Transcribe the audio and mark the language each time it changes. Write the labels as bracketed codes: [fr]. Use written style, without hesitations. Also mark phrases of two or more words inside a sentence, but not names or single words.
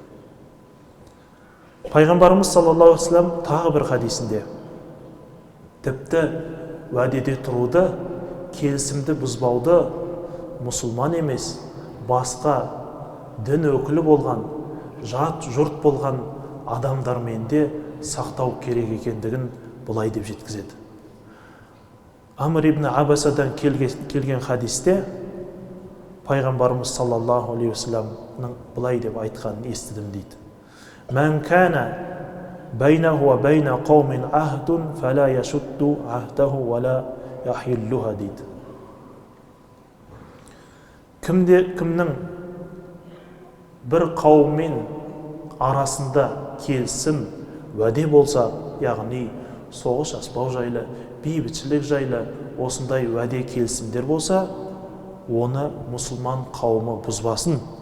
[kk] Пайғамбарымыз [ar] صلى الله عليه وسلم [kk] тағы бір хадисінде тіпті уәдеде тұруды, келісімді бұзбауды мұсылман емес, басқа дін өкілі болған, жат жұрт болған адамдармен де сақтау керек екендігін бұлай деп жеткізеді. Амр ибн Абасадан келген хадисте пайғамбарымыз [ar] صلى الله عليه وسلم [kk] бұлай деп айтқанын естідім дейді: [ar] من كان بينه وبين قوم عهد فلا يشد عهده ولا يحلها» [kk] дейді. Кімнің бір қауыммен арасында келісім, уәде болса, яғни соғыс аспау жайлы, бейбітшілік жайлы осындай уәде келісімдер болса, оны мұсылман қауымы бұзбасын.